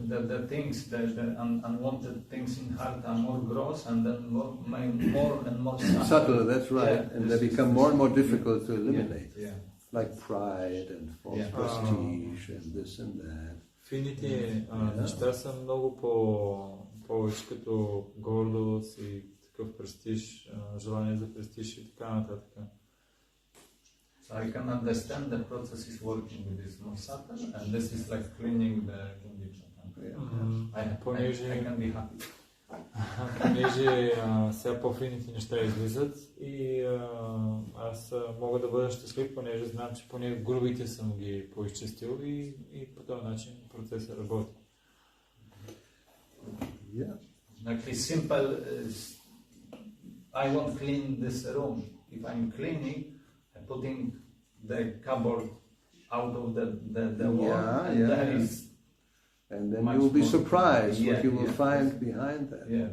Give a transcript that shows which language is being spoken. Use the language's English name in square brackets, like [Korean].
[English] The things, the unwanted things in heart are more gross and then more and more subtle. That's right, and they become more and more difficult to eliminate. Like pride and false prestige and this and that. [Bulgarian] Фините неща са много повече като гордост и такъв престиж, желание за престиж и така нататък. [English] So I can understand the process is working with this more subtle, and this is like cleaning the condition. I can be happy. [Bulgarian] Понеже сега по-фините неща излизат и аз мога да бъда щастлив, понеже знам, че поне грубите съм ги поизчистил и по този начин процесът работи. [English] Like simple, I want to clean this room. If I'm cleaning, I'm putting the cupboard out of the wall, and there is. And then you will be surprised what you will find behind that.